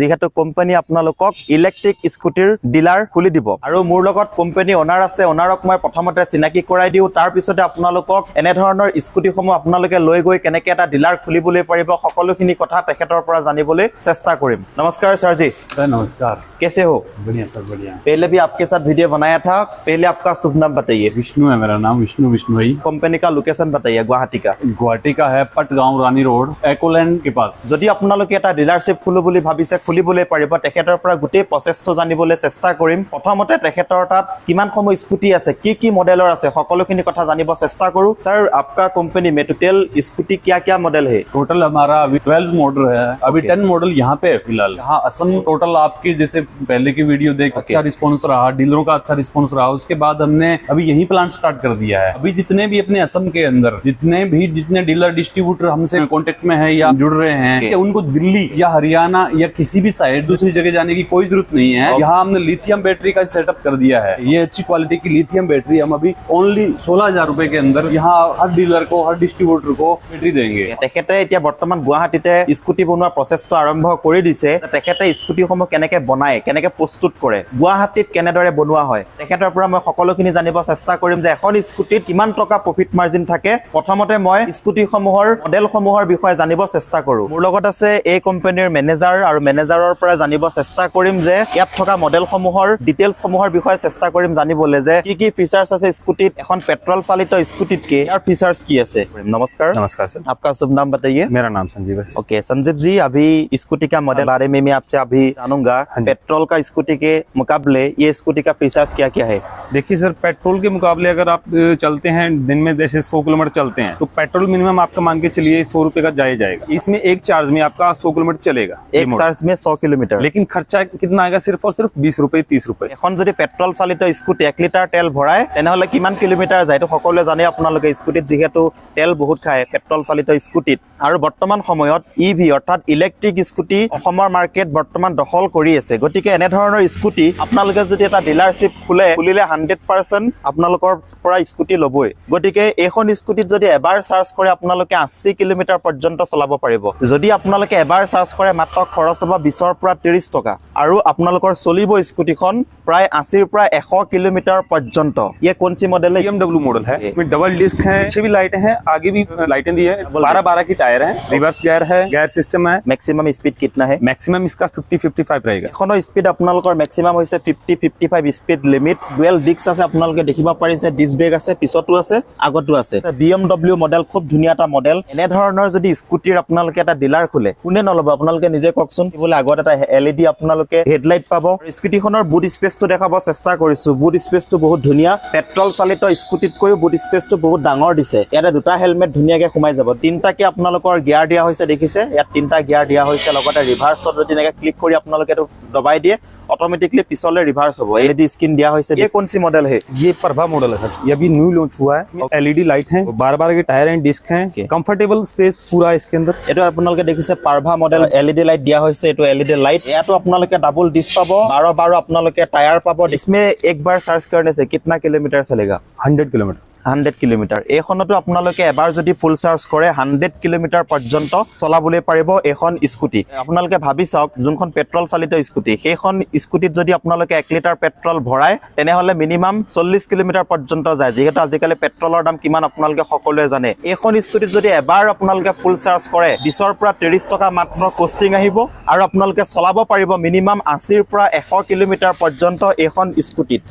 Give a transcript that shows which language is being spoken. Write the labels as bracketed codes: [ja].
[as] যিহেতু কোম্পানী আপোনালোকক electric স্কুটিৰ dealer খুলি দিব। আৰু মোৰ লগত কোম্পানী অনাৰ আছে। অনাৰক মই প্ৰথমতে চিনাকি কৰাই দিওঁ। তাৰ পিছতে আপোনালোকক এনে ধৰণৰ স্কুটিসমূহ আপোনালোকে লৈ গৈ কেনেকৈ এটা ডিলাৰ খুলিবলৈ পাৰিব সকলোখিনি কথা তেখেতৰ পৰা জানিবলৈ চেষ্টা কৰিম। [hi] নমস্কাৰ सर जी। नमस्कार। कैसे हो। बढ़िया सर बढ़िया। पहले भी आपके साथ वीडियो बनाया था। पहले आपका शुभ नाम बताइए। विष्णु है मेरा नाम, विष्णु भाई। कंपनी का लोकेशन बताइए। गुवाहाटी का है पटगांव रानी रोड एकलैंड के पास। [as] যদি আপোনালোকে এটা ডিলাৰশ্বিপ খুলো বুলি ভাবিছে খুলিবলৈ পাৰিব। তেখেতৰ পৰা গোটেই প্ৰচেছটো জানিবলৈ চেষ্টা কৰিম। প্ৰথমতে তেখেতৰ তাত কিমান সময় স্কুটি আছে কি কি মডেলৰ আছে সকলোখিনি কথা জানিব চেষ্টা কৰো। [hi] सर आपका कंपनी में टोटल स्कूटी क्या क्या मॉडल है। टोटल हमारा अभी 12 मॉडल है। अभी 10 मॉडल यहाँ पे है फिलहाल। यहाँ असम टोटल आपकी जैसे पहले की वीडियो देख अच्छा रिस्पॉन्स रहा, डीलरों का अच्छा रिस्पॉन्स रहा। उसके बाद हमने अभी यही प्लांट स्टार्ट कर दिया है। अभी जितने भी अपने असम के अंदर जितने डीलर डिस्ट्रीब्यूटर हमसे कांटेक्ट में है या जुड़ रहे हैं कि उनको दिल्ली या हरियाणा या किसी भी साइड दूसरी जगह जाने की कोई जरूरत नहीं है। यहाँ हमने लिथियम बैटरी का सेटअप कर दिया है। ये अच्छी क्वालिटी की लिथियम बैटरी हम अभी ओनली 16,000 रुपए के अंदर यहाँ हर डीलर को हर डिस्ट्रीब्यूटर को बैटरी देंगे। [as] তেখেতে এতিয়া বৰ্তমান গুৱাহাটীতে স্কুটি বনোৱাৰ প্ৰচেছটো আৰম্ভ কৰি দিছে। তেখেতে স্কুটিসমূহ কেনেকৈ বনায় কেনেকৈ প্ৰস্তুত কৰে গুৱাহাটীত কেনেদৰে বনোৱা হয় তেখেতৰ পৰা মই সকলোখিনি জানিব চেষ্টা কৰিম যে এখন স্কুটিত কিমান টকা প্ৰফিট মাৰ্জিন থাকে। প্ৰথমতে মই স্কুটিসমূহৰ মডেলসমূহৰ বিষয়ে জানিব চেষ্টা কৰো। মোৰ লগত আছে এই কোম্পানীৰ মেনেজাৰ আৰু মেনেজাৰৰ পৰা জানিব চেষ্টা কৰিম যে ইয়াত থকা মডেলসমূহৰ ডিটেইলছসমূহৰ বিষয়ে চেষ্টা কৰিম জানিবলৈ যে কি কি ফিচাৰ্ছ আছে স্কুটিত এখন পেট্ৰল চালিত স্কুটিতকে ইয়াৰ ফিচাৰ্ছ কি আছে। [hi] नमस्कार। नमस्कार सर। आपका शुभ नाम बताइए। मेरा नाम संजीव है। ओके संजीव जी, अभी स्कूटी का मॉडल बारे में मैं आपसे अभी जानूंगा। पेट्रोल का स्कूटी के मुकाबले ये स्कूटी का फीचर्स क्या क्या है। देखिए सर, पेट्रोल के मुकाबले अगर आप चलते हैं दिन में जैसे 100 किलोमीटर चलते हैं तो पेट्रोल मिनिमम आपका मान के चलिए 100 रुपए का जाएगा। इसमें एक चार्ज में आपका 100 किलोमीटर चलेगा। एक चार्ज में 100 किलोमीटर। लेकिन खर्चा कितना आएगा सिर्फ और सिर्फ 20 रुपए 30 रुपए। [as] এখন যদি পেট্ৰল চালিত স্কুটি 1 লিটাৰ তেল ভৰাই তেনেহলে কিমান কিলোমিটাৰ যায় তো সকলোৱে জানে। আপোনালোকে স্কুটিত যিহেতু তেল বহুত খায় পেট্ৰল চালিত স্কুটিত। আৰু বৰ্তমান সময়ত ইভি অৰ্থাৎ ইলেক্ট্ৰিক স্কুটি অসমৰ মাৰ্কেট বৰ্তমান দখল কৰি আছে। গতিকে এনে ধৰণৰ স্কুটি আপোনালোকে যদি এটা ডিলাৰশ্বিপ খুলিলে 100% আপোনালোকৰ পৰা স্কুটি ল'বই। গতিকে এইখন স্কুটিত যদি এবাৰ চাৰ্জ কৰে আপোনালোকে 80 কিলোমিটাৰ পৰ্যন্ত চলাব পাৰিব। যদি আপোনালোকে এবাৰ চাৰ্জ কৰে মাত্ৰ খৰচ হ'ব 20ৰ পৰা 30 টকা আৰু আপোনালোকৰ চলিব স্কুটিখন প্ৰায় 80ৰ পৰা 100 কিলোমিটাৰ পৰ্যন্ত। [hi] ये कौन सी मॉडल है। BMW मॉडल है। इसमें डबल डिस्क है, पीछे भी लाइटें हैं, आगे भी लाइटें दी है। 12-12 की टायर है, रिवर्स गियर है, गियर सिस्टम है। मैक्सिमम स्पीड कितना है। मैक्सिमम इसका 50-55 रहेगा। [as] इसखনৰ স্পীড আপোনালোকৰ मैक्सिमम হৈছে 50-55 স্পীড লিমিট। ডুৱেল ডিস্ক আছে আপোনালোকে দেখিব পাৰিছে। ডিস্ক ব্ৰেক আছে পিছতো আছে আগতো আছে BMW মডেল, খুব ধুনীয়া এটা মডেল। এনে ধৰণৰ যদি স্কুটিৰ আপোনালোকে এটা ডিলাৰ খোলে, কোনে নল'ব আপোনালোকে নিজে কওকচোন। বোলে আগত এটা LED আপোনালোকে হেডলাইট পাব। স্কুটিখনৰ বুট স্পেচটো দেখাব চেষ্টা কৰিছো। বুট স্পেচটো বহুত ধুনীয়া, পেট্ৰল চালিত স্কুটিতকৈও বুট স্পেচটো বহুত ডাঙৰ দিছে। ইয়াতে দুটা হেলমেট ধুনীয়াকে সোমাই যাব। তিনটাকে আপোনালোকৰ গিয়াৰ দিয়া হৈছে, দেখিছে ইয়াত তিনটা গিয়াৰ দিয়া হৈছে। লগতে ৰিভাৰ্সত যদি এনেকে ক্লিক কৰি আপোনালোকে এইটো দবাই দিয়ে, [hi] ऑटोमेटिकली पिछले रिवर्स हो। एलईडी स्क्रीन दिया हुआ है। ये कौन सी मॉडल है? ये प्रभा मॉडल है सर, ये अभी न्यू लॉन्च हुआ है। एलईडी लाइट है, 12 के टायर हैं, डिस्क हैं, कंफर्टेबल स्पेस पूरा इसके अंदर। ये तो [as] আপোনালোকে দেখিছে পাৰভা মডেল एलईडी लाइट दिया হৈছে। এটো एलईडी लाइट, ইয়াতো আপোনালোকে ডাবল ডিস্ক পাব, 12 আপোনালোকে টায়ার পাব। [hi] इसमें एक बार चार्ज करने से कितना किलोमीटर चलेगा? 100 किलोमीटर। [as] 100 কিলোমিটাৰ। এইখনতো আপোনালোকে এবাৰ যদি ফুল চাৰ্জ কৰে 100 কিলোমিটাৰ পৰ্যন্ত চলাবলৈ পাৰিব এখন স্কুটি। আপোনালোকে ভাবি চাওক, যোনখন পেট্ৰল চালিত স্কুটি, সেইখন স্কুটিত যদি আপোনালোকে 1 লিটাৰ পেট্ৰল ভৰাই, তেনেহলে মিনিমাম 40 কিলোমিটাৰ পৰ্যন্ত যায়। যিহেতু আজিকালি পেট্ৰলৰ দাম কিমান আপোনালোকে সকলোৱে জানে। এইখন স্কুটিত যদি এবাৰ আপোনালোকে ফুল চাৰ্জ কৰে 20 পৰা 30 টকা মাত্ৰ কষ্টিং আহিব আৰু আপোনালোকে চলাব পাৰিব মিনিমাম 80 পৰা 100 কিলোমিটাৰ পৰ্যন্ত এইখন স্কুটিত।